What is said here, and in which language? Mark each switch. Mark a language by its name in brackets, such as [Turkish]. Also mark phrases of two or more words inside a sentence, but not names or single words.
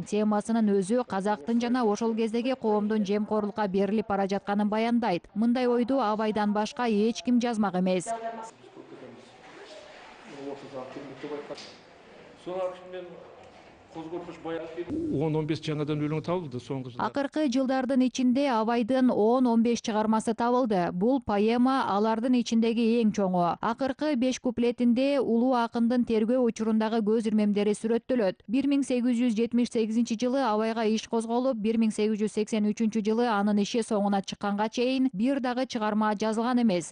[Kyrgyz] Темасынын өзү казактын жана ошол кездеги коомдун жемкорлукка берилип бара жатканын баяндайт. Мындай ойду абайдан башка эч ким жазмак эмес. [Kazakh] Он 15 жаңадан өлең табылды соңғы жылда. [Kyrgyz] Акыркы жылдардын ичинде абайдын 10-15 чыгармасы табылды. Бул поэма алардын ичиндеги эң чоңу. Акыркы 5 куплетинде улуу акындын тергөө учурундагы көз ирмемдери сүрөттөлөт. 1878 жылы абайга иш козголуп, 1883 жылы анын иши соңуна чыкканга чейин бир дагы чыгарма жазылган эмес.